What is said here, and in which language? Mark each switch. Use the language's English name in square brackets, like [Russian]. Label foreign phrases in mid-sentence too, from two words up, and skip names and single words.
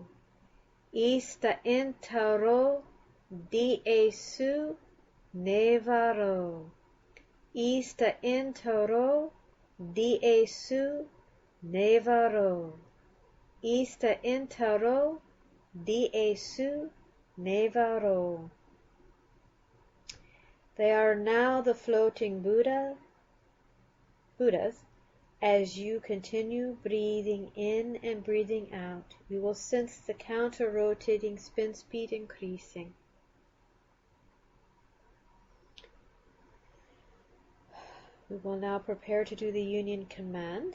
[English] Ista entaro diesu nevaro. Ista entaro diesu nevaro. Ista entaro diesu nevaro. They are now the floating Buddhas. As you continue breathing in and breathing out, you will sense the counter-rotating spin speed increasing. We will now prepare to do the union command.